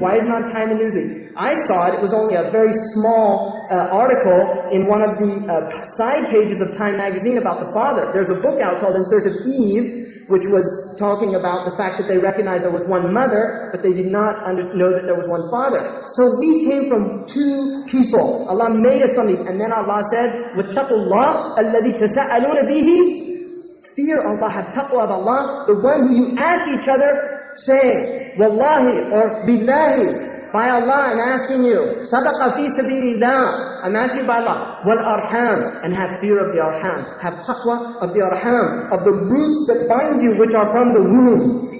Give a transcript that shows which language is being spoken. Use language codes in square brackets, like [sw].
[en] Why isn't it on Time and Newsweek? I saw it. It was only a very small article in one of the side pages of Time magazine about the father. There's a book out called In Search of Eve, which was talking about the fact that they recognized there was one mother, but they did not know that there was one father. So we came from two people. Allah made us from these. And then Allah said, [ar] وَاتَّقُوا اللَّهَ الَّذِي تَسَاءَلُونَ بِهِ. [en] Fear Allah, have taqwa of Allah, the one who you ask each other, saying, Wallahi or Billahi, by Allah I'm asking you, Sadaqa fi sabilillah, I'm asking you by Allah, wal arham, and have fear of the arham, have taqwa of the arham, of the roots that bind you, which are from the womb.